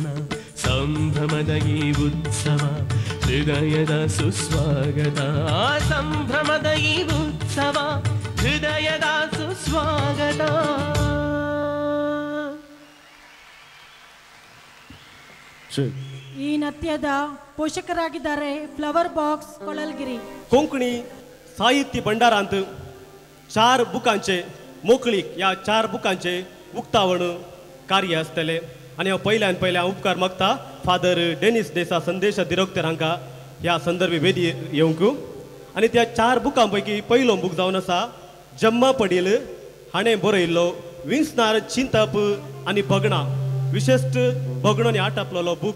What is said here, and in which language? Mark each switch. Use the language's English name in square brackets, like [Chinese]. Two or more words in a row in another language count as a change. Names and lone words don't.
[Kannada] ಸಂಭ್ರಮದ ಈ ಉತ್ಸವ, ಹೃದಯದ ಸುಸ್ವಾಗತ. ಸಂಭ್ರಮದ ಈ ಉತ್ಸವ, ಹೃದಯದ ಸುಸ್ವಾಗತ. ಈ ನೃತ್ಯದ ಪೋಷಕರಾಗಿದ್ದಾರೆ ಫ್ಲವರ್ ಬಾಕ್ಸ್ ಕೊಳಲ್ಗಿರಿ. [Konkani] कोंकणी साहित्य भंडारांत 4 बुकांचे मोकळीक या 4 बुकांचे उक्तावण कार्य आसतले. आनी हांव पयल्या उपकार मागता फादर डेनिस देसा संदेश दिरोक्तर हांकां ह्या संदर्भी वेदी येवंक. आनी त्या 4 बुकां पैकी पयलो बूक जावन आसा जम्मा पडील हाणें बरयल्लो विंसनार चिंतप आनी भगणां, विशेष भगणो आनी आटापलो बूक.